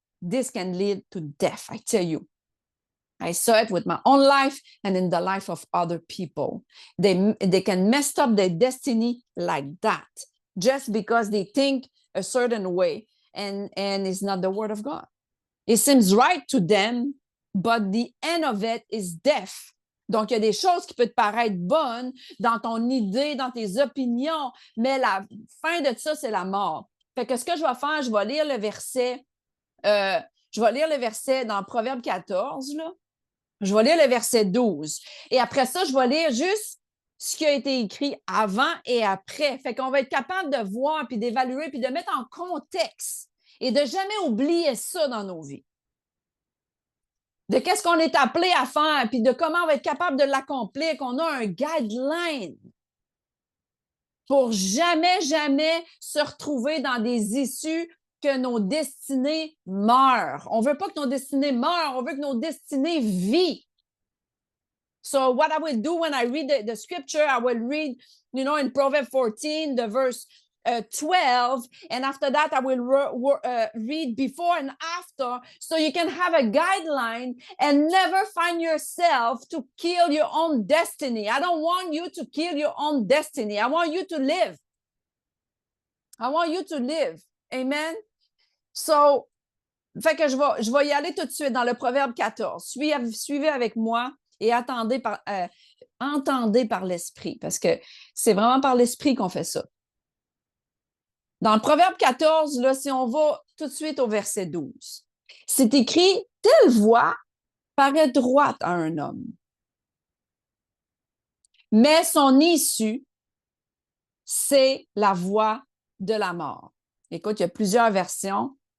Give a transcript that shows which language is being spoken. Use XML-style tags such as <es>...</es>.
<en>This can lead to death, I tell you. I saw it with my own life and in the life of other people. They can mess up their destiny like that just because they think a certain way and it's not the word of God. It seems right to them, but the end of it is death.</en> <fr>Donc, il y a des choses qui peuvent te paraître bonnes dans ton idée, dans tes opinions, mais la fin de ça, c'est la mort. Fait que ce que je vais faire, je vais lire le verset dans Proverbe 14, là. Je vais lire le verset 12. Et après ça, je vais lire juste ce qui a été écrit avant et après. Fait qu'on va être capable de voir, puis d'évaluer, puis de mettre en contexte et de jamais oublier ça dans nos vies. De qu'est-ce qu'on est appelé à faire, puis de comment on va être capable de l'accomplir, qu'on a un guideline pour jamais se retrouver dans des issues que nos destinées meurent. On ne veut pas que nos destinées meurent, on veut que nos destinées vivent.</fr> <en>So what I will do when I read the scripture, I will read, in Proverbs 14, the verse 12, and after that I will read before and after, so you can have a guideline and never find yourself to kill your own destiny. I don't want you to kill your own destiny. I want you to live. I want you to live. Amen.</en> <fr>So, fait que je vais y aller tout de suite dans le Proverbe 14. Suivez avec moi et entendez par l'Esprit, parce que c'est vraiment par l'Esprit qu'on fait ça. Dans le Proverbe 14, là, si on va tout de suite au verset 12, c'est écrit « Telle voix paraît droite à un homme, mais son issue, c'est la voie de la mort. » Écoute, il y a plusieurs versions.</fr>